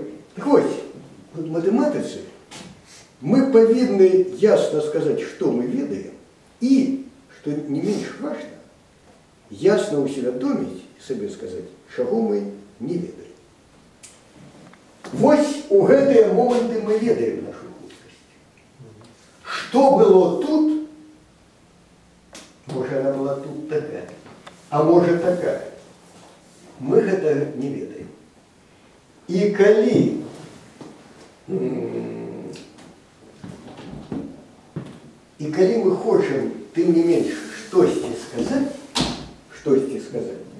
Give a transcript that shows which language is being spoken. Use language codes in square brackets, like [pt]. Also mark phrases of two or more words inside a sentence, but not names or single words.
[uk] Так ось, в математиці ми повинні ясно сказати, що ми ведаємо, і, що не менш важливо, ясно усвідомити і собі сказати, чого ми не ведаємо. [be] Ось у гэтыя моменты мы ведаем нашу хуткость. [ru] Что было тут, может, она была тут такая. а может такая. Мы это не ведаем. И коли мы хотим, тем не меньше, штосьці сказать,